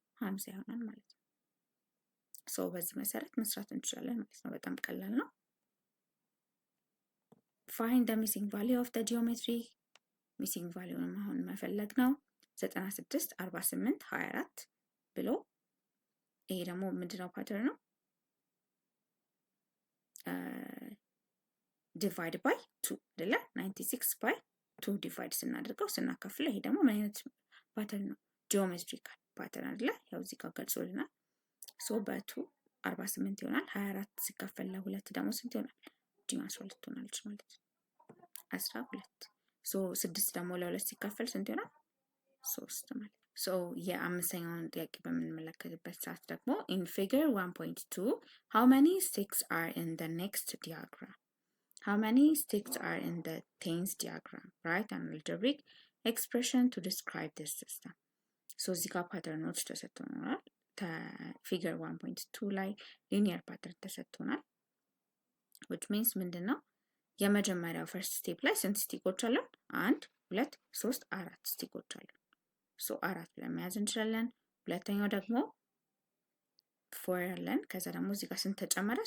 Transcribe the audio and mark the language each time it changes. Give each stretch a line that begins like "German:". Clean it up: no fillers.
Amharic: 50 ይሆናል ማለት ነው። ሶ በዚህ መሰረት መስራት እንችላለን ማለት ነው። በጣም ቀላል ነው።
English: find the missing value
Amharic: of the geometry missing value አሁን መፈለግ ነው። 96 48 24 ብሎ ይሄ ደግሞ ምንድነው ፓተርን ነው?
English: divide by 2
Amharic: አይደለ?
English: 96 by
Amharic: 2 ዲቫይድ ስናደርገው ስናካፍለው ይሄ ደግሞ ምን አይነት ፓተርን ነው? ጂኦሜትሪካል ፓተርን አይደለ? ያው እዚህ ጋር ገልጾልናል። ሶ በ2 48 ይሆናል። 24 ሲካፈል ለ2 ደግሞ ስንት ይሆናል? ጂ 12 ትሆናለች ማለት ነው። 12 ሶ 6 ደግሞ ለ2 ሲካፈል ስንት ይሆናል? 3 ማለት ነው። ሶ የአምስተኛውን ጥያቄ በምንመለከትበት ሰዓት ደግሞ
English: in figure 1.2 how many sticks are in the next diagram? How many sticks are in the tens diagram? Write an algebraic expression to describe this system.
Amharic: So እዚህ ጋር ፓተርኖች ተሰጥቶናል። ፊገር 1.2 ላይ ሊኒየር ፓተርን ተሰጥቶናል።
English: which means
Amharic: ምንድን ነው? የመጀመሪያው ፈርስት ስቴፕ ላይ ስንት ስቲኮች አለን? 1 2 3 4 ስቲኮች አለን። ሶ 4 ብለን መያዝ እንችላለን። ሁለተኛው ደግሞ 4 ያለን፣ ከዛ ደግሞ እዚህ ጋር ስንት ተጨመረ?